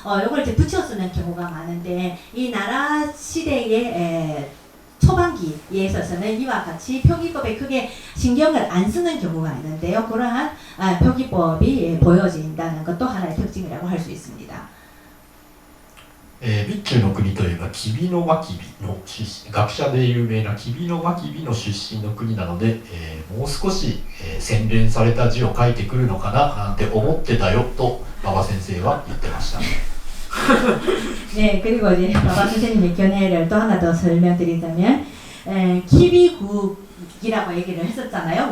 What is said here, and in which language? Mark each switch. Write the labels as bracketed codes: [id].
[ko] 이걸 이제 붙여 쓰는 경우가 많은데 이 나라 시대의 초반기에 있어서는 이와 같이 표기법에 크게 신경을 안 쓰는 경우가 있는데요. 그러한 표기법이 보여진다는 것도 하나의 특징이라고 할 수 있습니다. [ja] 備中の国といえば吉備の真備の出身、学者で有名な吉備の真備の出身の国なので、もう少し、洗練された字を書いてくるのかななんて思ってたよと馬場先生は言ってました。 [ko] 네, 그리고 이제馬場 선생님의 견해를 또 하나 더 설명드리자면 키비국이라고 얘기를 했었잖아요.